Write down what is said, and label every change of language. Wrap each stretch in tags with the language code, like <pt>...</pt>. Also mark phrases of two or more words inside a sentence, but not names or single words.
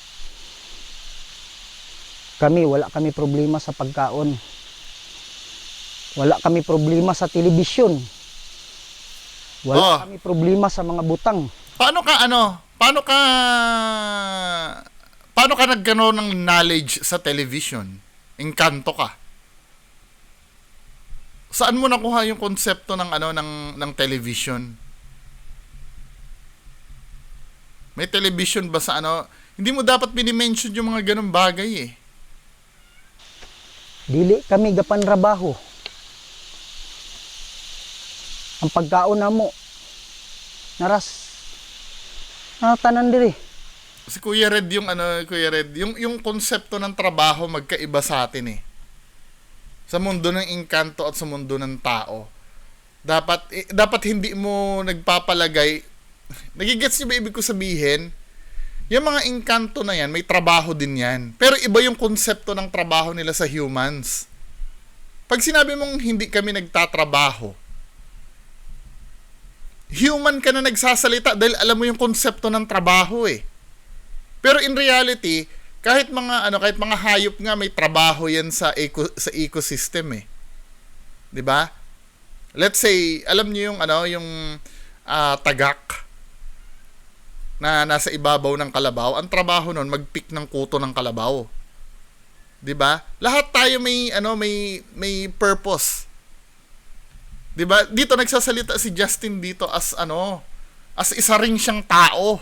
<ceb>Wala kami problema sa pagkaon. Wala kami problema sa telebisyon. Wala kami problema sa mga butang.</ceb> <tl>Paano ka nagkaroon ng knowledge sa television? Engkanto ka. Saan mo nakuha yung konsepto ng ng television? May television ba sa Hindi mo dapat binimension yung mga ganung bagay eh.</tl> <ceb>Dili kami gapanrabaho. Ang pagkaon namo naras tanan diri.</ceb> <tl>Si Kuya Red yung konsepto ng trabaho magkaiba sa atin eh. Sa mundo ng engkanto at sa mundo ng tao. Dapat hindi mo nagpapalagay. Nagigets niyo ba ibig ko sabihin? Yung mga engkanto na yan, may trabaho din yan. Pero iba yung konsepto ng trabaho nila sa humans. Pag sinabi mong hindi kami nagtatrabaho, human ka na nagsasalita dahil alam mo yung konsepto ng trabaho eh. Pero</tl> <en>in reality,</en> <tl>kahit mga hayop nga may trabaho yan sa ecosystem eh. 'Di ba?</tl> <en>Let's say,</en> <tl>alam niyo yung tagak na nasa ibabaw ng kalabaw, ang trabaho nun mag-pick ng kuto ng kalabaw. 'Di ba? Lahat tayo may purpose. 'Di ba? Dito nagsasalita si Justin dito as isa ring siyang tao.</tl>